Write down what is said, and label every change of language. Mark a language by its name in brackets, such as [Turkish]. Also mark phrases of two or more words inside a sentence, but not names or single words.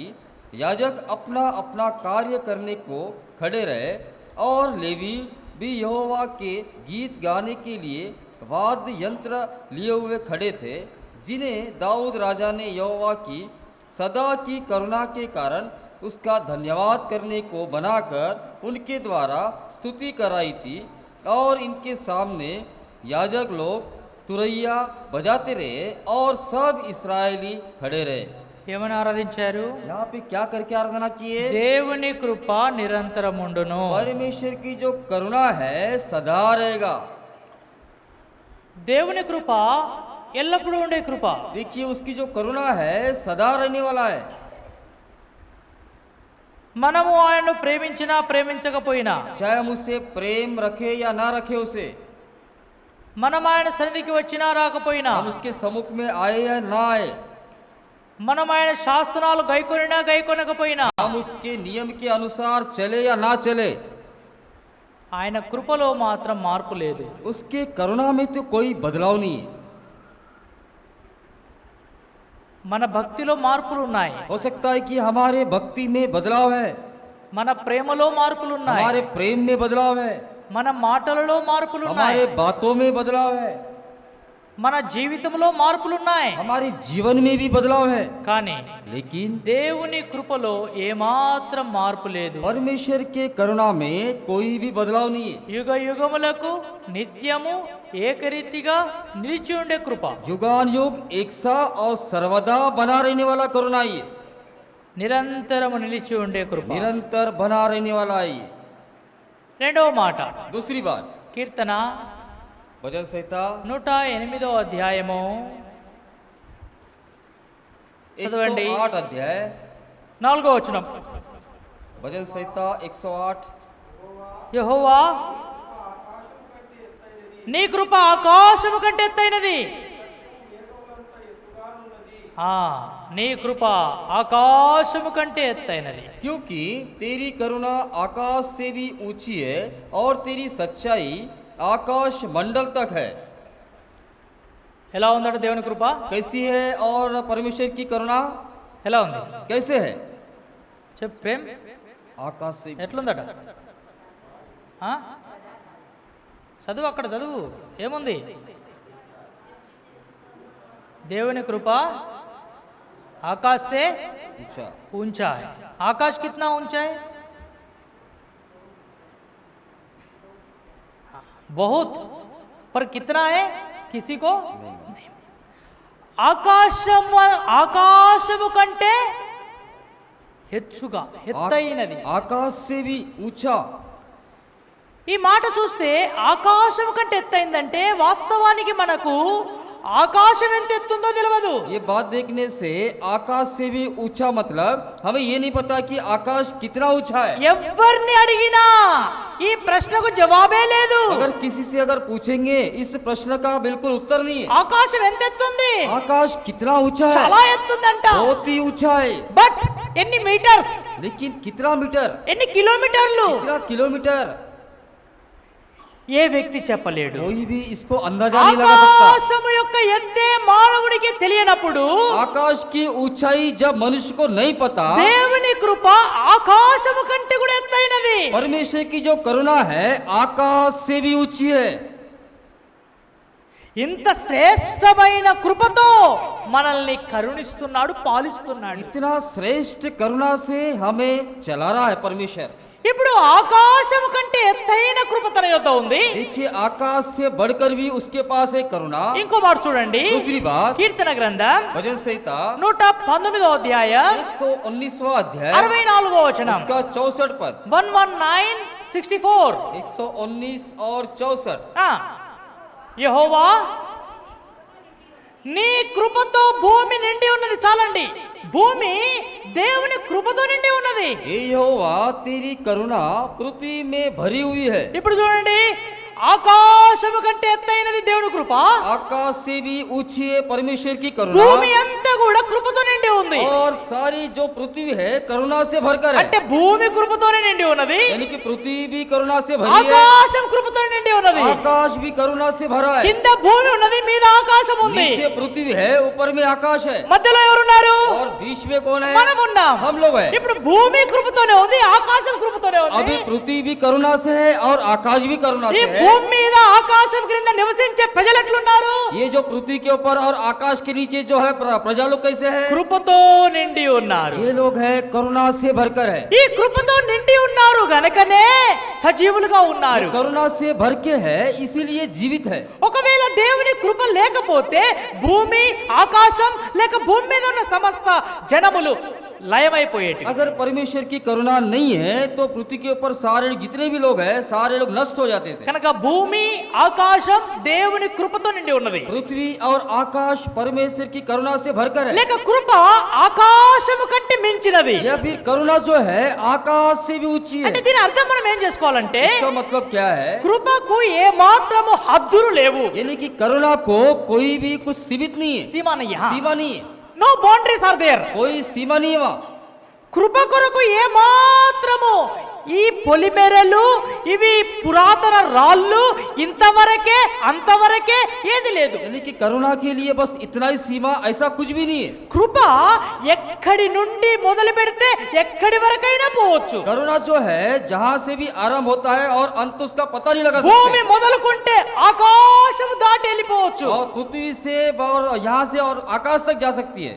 [Hindi] याजक अपना अपना कार्य करने को खड़े रहे और लेवी भी यहोवा के गीत गाने के लिए वाद्य यंत्र लिए हुए खड़े थे, जिन्हें दाऊद राजा ने यहोवा की सदा की करुणा के कारण उसका धन्यवाद करने को बनाकर उनके द्वारा स्तुति कराई थी। और इनके सामने याजक लोग तुरैया बजाते रहे और सब इस्राएली खड़े रहे। [Telugu] ఏమని ఆరాధించారు? [Hindi] यहाँ पे क्या करके आराधना किए? [Telugu] దేవుని కృప నిరంతరముండును. [Hindi] परमेश्वर की जो करुणा है सदा रहेगा। [Telugu] దేవుని కృప ఎల్లప్పుడూ ఉండే కృప. [Hindi] देखिए उसकी जो करुणा है सदा रहने वाला है। [Telugu] మనము ఆయనను ప్రేమించినా ప్రేమించకపోయినా, [Hindi] चाहे हम उससे प्रेम रखे या ना रखे उसे, [Telugu] మనం ఆయన సన్నిధికి వచ్చినా రాకపోయినా, [Hindi] हम उसके सम्मुख में आए या ना आए, [Telugu] మనం ఆయన శాస్త్రాలు గైకొనినా గైకొనకపోయినా, [Hindi] हम उसके नियम के अनुसार चले या ना चले, [Telugu] ఆయన కృపలో మాత్రం మార్పు లేదు. [Hindi] उसके करुणा में तो कोई बदलाव नहीं है। [Telugu] మన భక్తిలో మార్పులు ఉన్నాయి, [Hindi] हो सकता है कि हमारे भक्ति में बदलाव है, [Telugu] మన ప్రేమలో మార్పులు ఉన్నాయి, [Hindi] हमारे प्रेम में बदलाव है, [Telugu] మన మాటలలో మార్పులు ఉన్నాయి, [Hindi] हमारे बातों में बदलाव है, [Telugu] మన జీవితంలో మార్పులు ఉన్నాయి. [Hindi] हमारे जीवन में भी बदलाव है, [Telugu] కానీ [Hindi] लेकिन [Telugu] దేవుని కృపలో ఏమాత్రం మార్పు లేదు. [Hindi] परमेश्वर के करुणा में कोई भी बदलाव नहीं है। [Telugu] యుగ యుగములకు నిత్యము ఏకరీతిగా నిలిచి ఉండే కృప. [Hindi] युगान युग एक सा और सर्वदा बना रहने वाला करुणा ये, [Telugu] నిరంతరము నిలిచి ఉండే కృప. [Hindi] निरंतर बना रहने वाला ये। [Telugu] రెండవ మాట, [Hindi] दूसरी बात, [Telugu] కీర్తన [Hindi] भजन संहिता [Telugu] 108వ అధ్యాయము చదవండి. [Hindi] 108 अध्याय [Telugu] 4వ వచనం. [Hindi] भजन संहिता 108। [Telugu] యెహోవా నీ కృప ఆకాశము కంటే ఎత్తైనది. నీ కృప ఆకాశము కంటే ఎత్తైనది. [Hindi] क्योंकि तेरी करुणा आकाश से भी ऊंची है और तेरी सच्चाई आकाश मंडल तक है। [Telugu] ఎలా ఉందట దేవుని కృప? [Hindi] कैसी है और परमेश्वर की करुणा [Telugu] ఎలా ఉంది [Hindi] कैसे है? [Telugu] చెప్పు ప్రేమ్, [Hindi] आकाश से [Telugu] ఎట్లుందట? ఆ? చదువు, అక్కడ చదువు, ఏముంది? దేవుని కృప [Hindi] आकाश से ऊंचा ऊंचा है। आकाश कितना ऊंचा है? बहुत, पर कितना है किसी को नहीं। [Telugu] ఆకాశము కంటే హెచ్చుగా, ఎత్తైనది। [Hindi] आकाश से भी ऊंचा। [Telugu] ఈ మాట చూస్తే ఆకాశం కంటే ఎత్తైందంటే వాస్తవానికి మనకు ఆకాశం ఎంత ఎత్తుందో తెలియదు। [Hindi] ये बात देखने से आकाश से भी ऊंचा मतलब हमें ये नहीं पता कि आकाश कितना ऊंचा है। [Telugu] ఎవరిని అడిగినా ఈ ప్రశ్నకు జవాబే లేదు। [Hindi] अगर किसी से अगर पूछेंगे इस प्रश्न का बिल्कुल उत्तर नहीं है। [Telugu] ఆకాశం ఎంత ఎత్తుంది? [Hindi] आकाश कितना ऊंचा है? [Telugu] చాలా ఎత్తుందంట। [Hindi] बहुत ही ऊंचा है। [Telugu] బట్ ఎన్ని మీటర్స్? [Hindi] लेकिन कितना मीटर? [Telugu] ఎన్ని కిలోమీటర్లు? [Hindi] कितना किलोमीटर? [Telugu] ఏ వ్యక్తి చెప్పలేడు। [Hindi] कोई भी इसको अंदाजा नहीं लगा सकता। [Telugu] ఆకాశము యొక్క ఎత్తే మానవునికి తెలియనప్పుడు [Hindi] आकाश की ऊंचाई जब मनुष्य को नहीं पता, [Telugu] దేవుని కృప ఆకాశము కంటే కూడా ఎత్తైనది। [Hindi] परमेश्वर की जो करुणा है आकाश से भी ऊंची है। [Telugu] ఇంత శ్రేష్టమైన కృపతో మనల్ని కరుణిస్తున్నాడు, పాలిస్తున్నాడు। [Hindi] इतना श्रेष्ठ करुणा से हमें चला रहा है परमेश्वर। [Telugu] ఇప్పుడు ఆకాశం కంటే ఎత్తైన కృప తన యొద్ద ఉంది। [Hindi] देखिए आकाश से बढ़कर भी उसके पास है करुणा। [Telugu] ఇంకో మాట చూడండి, [Hindi] दूसरी बात [Telugu] కీర్తన గ్రంథం [Hindi] भजन संहिता [Telugu] 119వ అధ్యాయం [Hindi] 119वां अध्याय [Telugu] 64వ వచనం, [Hindi] उसका 64 पद [Telugu] 119:64। [Hindi] 119 और 64। [Telugu] యెహోవా నీ కృపతో భూమి నిండి ఉన్నది। చాలండి, భూమి దేవుని కృపతో నిండి ఉన్నది। [Hindi] हे यहोवा तेरी करुणा पृथ्वी में भरी हुई है। [Telugu] ఇప్పుడు చూడండి, ఆకాశము కంటే ఎత్తైనది దేవుని కృప, [Hindi] आकाश से भी ऊंची है परमेश्वर की करुणा। [Telugu] భూమి అంతా కూడా కృపతో నిండి ఉంది। [Hindi] और सारी जो पृथ्वी है करुणा से भरकर है। [Telugu] అంటే భూమి కృపతోనే నిండి ఉన్నది, [Hindi] यानी कि पृथ्वी भी करुणा से भरी है, [Telugu] ఆకాశం కృపతో నిండి ఉన్నది। [Hindi] आकाश भी करुणा से भरा है। [Telugu] కింద భూమి ఉన్నది, మీద ఆకాశం ఉంది। [Hindi] नीचे पृथ्वी है, ऊपर में आकाश है। [Telugu] మధ్యలో ఎవరున్నారు? [Hindi] और बीच में कौन है? [Telugu] మనం ఉన్నాం। [Hindi] हम लोग हैं। [Telugu] ఇప్పుడు భూమి కృపతోనే ఉంది, ఆకాశం కృపతోనే ఉంది। [Hindi] अभी पृथ्वी भी करुणा से है और आकाश भी करुणा [Telugu] ఈ [Hindi] से है। [Telugu] భూమి మీద ఆకాశం క్రింద నివసించే ప్రజలు ఎట్లున్నారు? [Hindi] ये जो पृथ्वी के ऊपर और आकाश के नीचे जो है प्रजा लोग कैसे है? [Telugu] కృపతో నిండి ఉన్నారు। [Hindi] ये लोग है करुणा से भरकर है। [Telugu] ఈ కృపతో నిండి ఉన్నారు గనుకనే సజీవులుగా ఉన్నారు। [Hindi] करुणा से भर के है इसीलिए जीवित है। [Telugu] ఒకవేళ దేవుని కృప లేకపోతే భూమి, ఆకాశం లేక భూమి మీద ఉన్న సమస్త జనములు లయమైపోయేటి। [Hindi] अगर परमेश्वर की करुणा नहीं है तो पृथ्वी के ऊपर सारे जितने भी लोग हैं सारे लोग नष्ट हो जाते थे। [Telugu] కనుక భూమి, ఆకాశం దేవుని కృపతో నిండి ఉన్నది। [Hindi] पृथ्वी और आकाश परमेश्वर की करुणा से भरकर है। [Telugu] లేక కృప ఆకాశము కంటే మించినది। [Hindi] या फिर करुणा जो है आकाश से भी ऊंची है। [Telugu] అంటే దీని అర్థం మనం ఏం చేసుకోవాలంటే [Hindi] इसका मतलब क्या है? [Telugu] కృపకు ఏ మాత్రము హద్దులు లేవు। [Hindi] यानी कि करुणा को कोई भी कुछ सीमित नहीं है, सीमा नहीं, हाँ। सीमा नहीं है, [English] No boundaries are there. [Hindi] कोई सीमा नहीं है वहाँ। [Telugu] కృప కొరకు ఏ మాత్రము ఈ పొలిమేరలు, ఇవి పురాతన రాళ్ళు, ఇంతవరకే అంతవరకే ఏది లేదు। [Hindi] यानी कि करुणा के लिए बस इतना ही सीमा, ऐसा कुछ भी नहीं है। [Telugu] కృప ఎక్కడి నుండి మొదలు పెడితే ఎక్కడి వరకైనా పోవచ్చు। [Hindi] करुणा जो है जहाँ से भी आरंभ होता है और अंत उसका पता नहीं लगा [Telugu] భూమి [Hindi] सकते। [Telugu] మొదలుకుంటే ఆకాశము దాటి వెళ్ళిపోవచ్చు। [Hindi] और पृथ्वी से और यहाँ से और आकाश तक जा सकती है,